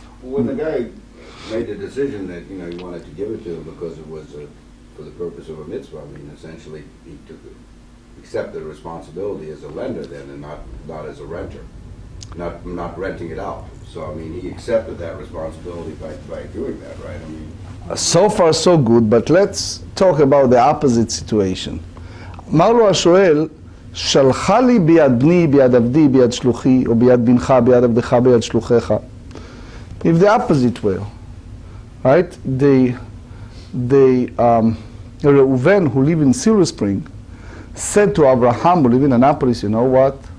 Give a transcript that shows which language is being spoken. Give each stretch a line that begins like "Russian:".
English: When the guy made the decision that, he wanted to give it to him because it was for the purpose of a mitzvah, I mean, essentially, he accepted responsibility as a lender then, and not as a renter, not renting it out. So, I mean, he accepted that responsibility by doing that, right? I mean, So far so good, but let's talk about the opposite situation.
Hebrew: אמר לו השואל, שלחה לי ביד בני, ביד עבדי, ביד שלוחי, או ביד בנך, ביד עבדך, ביד שלוחיך.
English: If the opposite way, right? Reuven, who live in Silver Spring, said to Abraham, who live in Annapolis, you know what?